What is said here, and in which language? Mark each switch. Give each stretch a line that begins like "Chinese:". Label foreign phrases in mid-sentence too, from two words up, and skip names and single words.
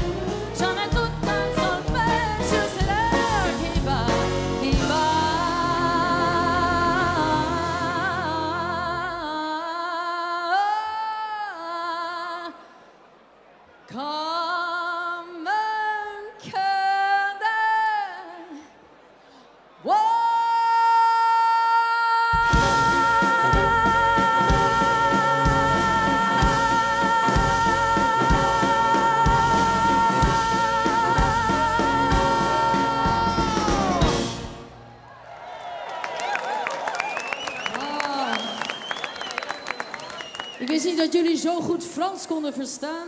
French: J'en ai tout un solfège, c'est l'air qui bat, qui bat. Comme un cœur d'air.
Dutch: Ik wist niet dat jullie zo goed Frans konden verstaan.